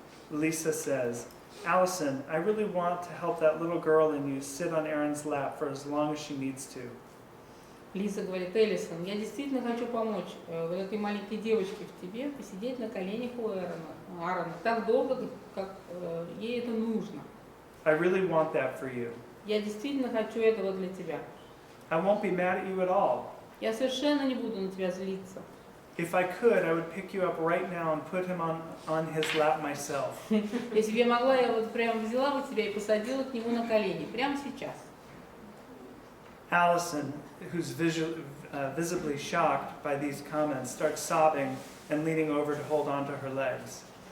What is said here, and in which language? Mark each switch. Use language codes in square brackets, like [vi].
[en] Lisa says, Allison, I really want to help that little girl in you sit on Aaron's lap for as long as she needs to. [ru] Лиза говорит, Элисон, я действительно хочу помочь вот этой маленькой девочке в тебе посидеть на коленях у Аарона так долго, как ей это нужно. [en] I really want that for you. [ru] Я действительно хочу этого для тебя. [en] I won't be mad at you at all. [ru] Я совершенно не буду на тебя злиться. [en] If I could, I would pick you up right now and put him on his lap myself. [ru] Если бы я могла, я вот прям взяла бы тебя и посадила к нему на колени, прямо сейчас. [en] Allison, who's visibly shocked by these comments, starts sobbing and leaning over to hold onto her legs.